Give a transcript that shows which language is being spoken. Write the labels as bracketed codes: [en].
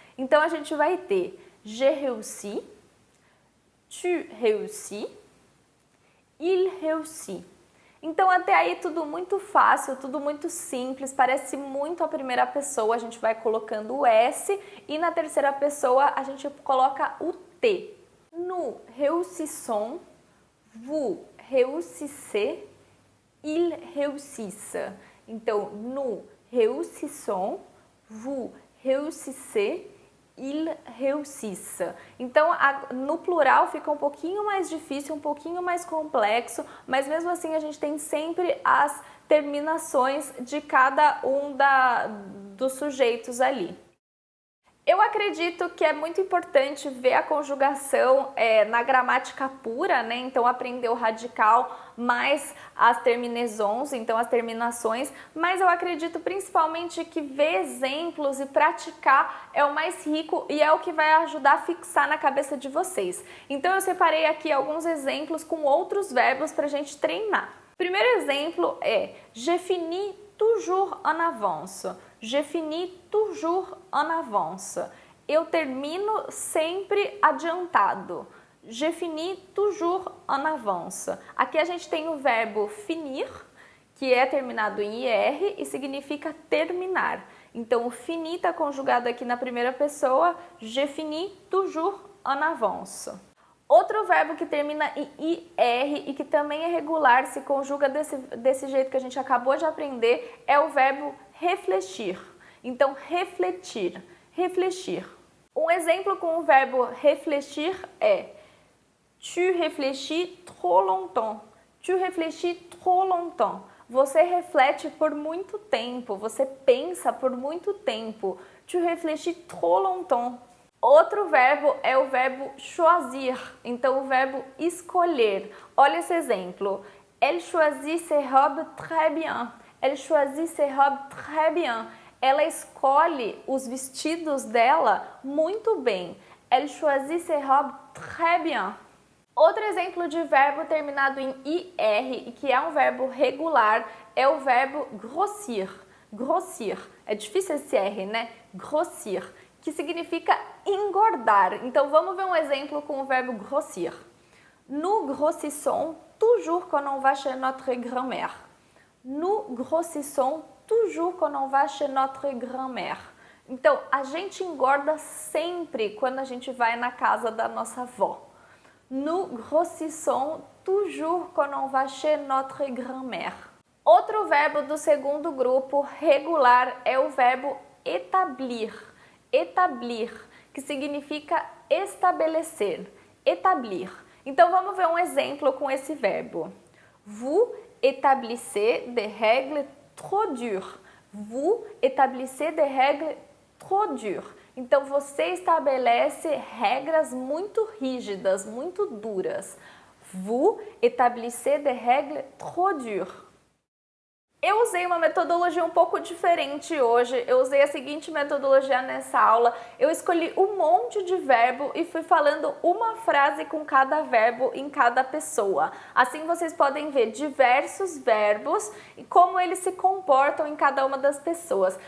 [pt] Então, a gente vai ter [fr] j'ai réussi, tu réussis, il réussit. [pt] Então, até aí tudo muito fácil, tudo muito simples, parece muito a primeira pessoa, a gente vai colocando o S e na terceira pessoa a gente coloca o T. [fr] Nous réussissons, vous réussissez, il réussissent. Então, nous réussissons, vous réussissez, il réussisse. [pt] Então, no plural fica um pouquinho mais difícil, um pouquinho mais complexo, mas mesmo assim a gente tem sempre as terminações de cada um dos sujeitos ali. Eu acredito que é muito importante ver a conjugação na gramática pura, né? Então aprender o radical mais as terminaisons, então as terminações, mas eu acredito principalmente que ver exemplos e praticar é o mais rico e é o que vai ajudar a fixar na cabeça de vocês. Então eu separei aqui alguns exemplos com outros verbos para a gente treinar. Primeiro exemplo é [fr] je finis toujours en avance. Je finis toujours en avance. [pt] Eu termino sempre adiantado. [fr] Je finis toujours en avance. [pt] Aqui a gente tem o verbo finir, que é terminado em IR e significa terminar. Então, o finir está conjugado aqui na primeira pessoa. [fr] Je finis toujours en avance. [pt] Outro verbo que termina em IR e que também é regular, se conjuga desse jeito que a gente acabou de aprender, é o verbo refletir. Então, refletir, refletir. Um exemplo com o verbo réfléchir é [fr] tu réfléchis trop longtemps. Tu réfléchis trop longtemps. [pt] Você reflete por muito tempo, você pensa por muito tempo. [fr] Tu réfléchis trop longtemps. [pt] Outro verbo é o verbo choisir, então o verbo escolher. Olha esse exemplo. [fr] Elle choisit ses robes très bien. Elle choisit ses robes très bien. [pt] Ela escolhe os vestidos dela muito bem. [fr] Elle choisit ses robes très bien. [pt] Outro exemplo de verbo terminado em IR e que é um verbo regular é o verbo grossir. Grossir. É difícil esse R, né? Grossir. Que significa engordar. Então vamos ver um exemplo com o verbo grossir. [fr] Nous grossissons toujours quand on va chez notre grand-mère. Nous grossissons toujours quand on va chez notre grand-mère. [pt] Então, a gente engorda sempre quando a gente vai na casa da nossa avó. [fr] Nous grossissons toujours quand on va chez notre grand-mère. [pt] Outro verbo do segundo grupo regular é o verbo établir. Établir, que significa estabelecer. Établir. Então vamos ver um exemplo com esse verbo. [fr] Vous établissez des règles trop dures. Vous établissez des règles trop dures. [pt] Então você estabelece regras muito rígidas, muito duras. [fr] Vous établissez des règles trop dures. [pt] Eu usei uma metodologia um pouco diferente hoje, eu usei a seguinte metodologia nessa aula, eu escolhi um monte de verbo e fui falando uma frase com cada verbo em cada pessoa. Assim vocês podem ver diversos verbos e como eles se comportam em cada uma das pessoas.